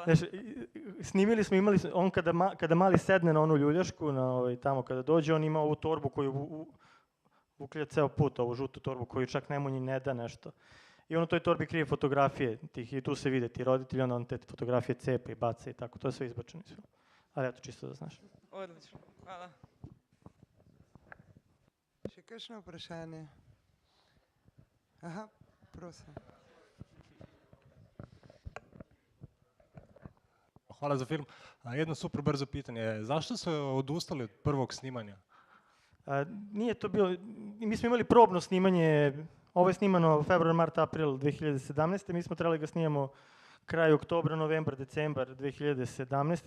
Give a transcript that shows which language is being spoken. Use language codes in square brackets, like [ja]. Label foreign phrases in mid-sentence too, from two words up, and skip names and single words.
[sr] Snimili smo, on kada mali sedne na onu ljuljašku, tamo kada dođe, on ima ovu torbu koju uklja ceo put, ovu žutu torbu koju čak Nemanji ne da nešto. I on u toj torbi krije fotografije tih i tu se vide ti roditelji, onda on te fotografije cepa i baca i tako. To je sve izbačeno iz filma. Ali eto, čisto da znaš. Odlično, hvala. [sl] Še kakšno vprašanje? Aha, prosim. [sr] Hvala za film. Jedno super brzo pitanje. Zašto ste odustali od prvog snimanja? Nije to bilo, mi smo imali probno snimanje, ovo je snimano februar, mart, april 2017. Mi smo trebali ga snimamo kraj oktobra, novembar, decembar 2017.